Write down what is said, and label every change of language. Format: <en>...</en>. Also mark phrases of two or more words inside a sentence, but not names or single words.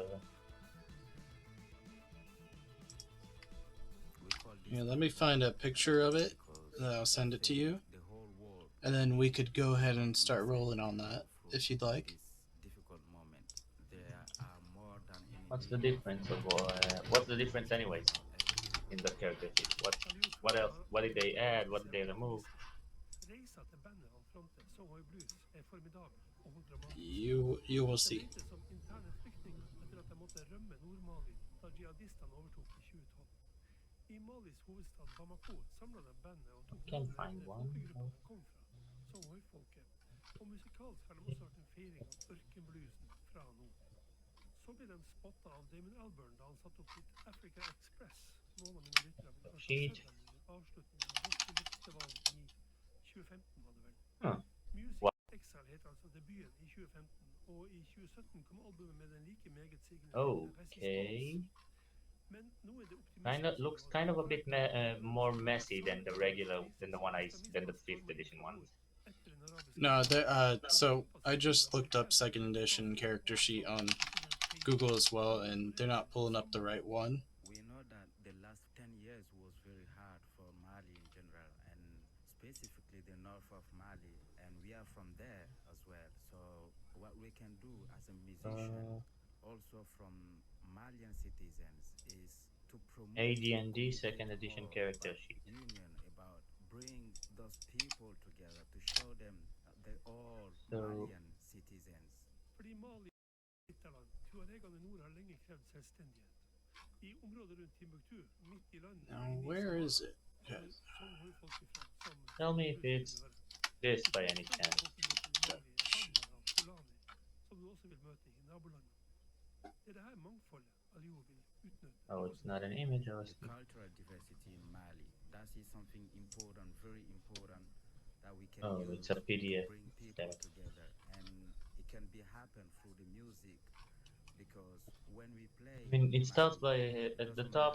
<en>Yeah, let me find a picture of it, and I'll send it to you, and then we could go ahead and start rolling on that if you'd like. What's the difference of what's the difference anyways in the character sheet? What else? What did they add? What did they remove?</en> <no>Reisa til bandet han fronter, Sohoy Blues, er formidabel og dramatisk.</no> <en>You will see.</en> <no>Den begynte som interne flyktning etter at de måtte rømme Nord-Mali da jihadistene overtok i 2012. I Malis hovedstad Bamako samlet de bandet og tok</no> <en>Can't</en> <no>navnet</no> <en>find</en> <no>etter</no> <en>one.</en> <no>folkegruppa de kom fra, Sohoy-folket. Og musikalsk har de også vært en feiring av ørkenbluesen fra nord. Så ble de spottet av Damon Albarn da han satte opp sitt Africa Express. Noen av mine lyttere vil kanskje</no> <en>Sheet.</en> <no>se dem under avslutningen av Roskilde-festivalen i 2015 var det vel. Huh.</no> <en>Music Wow.</en> <no>Exile heter altså debuten i 2015, og i 2017 kom albumet med den like meget signende</no> <en>Okay.</en> <no>Men nå er det</no> <en>Kind of looks kind of a bit more messy than the regular than the one than the fifth edition one. No, so I just looked up second edition character sheet on Google as well, and they're not pulling up the right one. We know that the last 10 years was very hard for Mali in general, and specifically the north of Mali, and we are from there as well. So what we can do as a musician, also from Malian citizens, is to promote AD&D second edition character sheet. union, about bring those people together to show them that they're all So- Malian citizens.</en> <no>Fordi Mali er et land, Tuaregene i nord har lenge krevd selvstendighet. I området rundt Timbuktu, midt i landet,</no> <en>Now, where is it? Okay. Tell me if it's this by any chance.</en> <no>Som du også vil møte i nabolandet. Det er det her mangfoldet Aliou vil utnytte.</no> <en>Oh, it's not an image. I was The cultural diversity in Mali. That is something important, very important, that we can Oh, use it's a PDF. to bring people Damn it. together, and it can be happen through the music, because when we play. I mean, it starts Mali, by at the top.</en>